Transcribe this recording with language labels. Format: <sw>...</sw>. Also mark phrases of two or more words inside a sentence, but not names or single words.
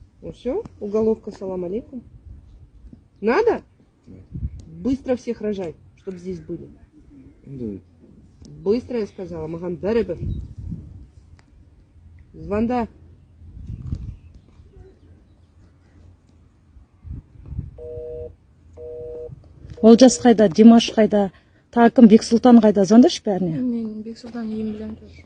<ru>Ну все, уголовка,</ru> <ar>سلام عليكم.</ar> <ru>Надо? Быстро всех рожай, чтобы здесь были. Быстро, я сказала,</ru> <kk>маған бәрібір.</kk> <ru>Звонда.</ru> <kk>Олжас қайда, Димаш қайда, Такым, Бексұлтан қайда, звондашы бәріне. Мен Бексұлтан ем білем тоже.</kk>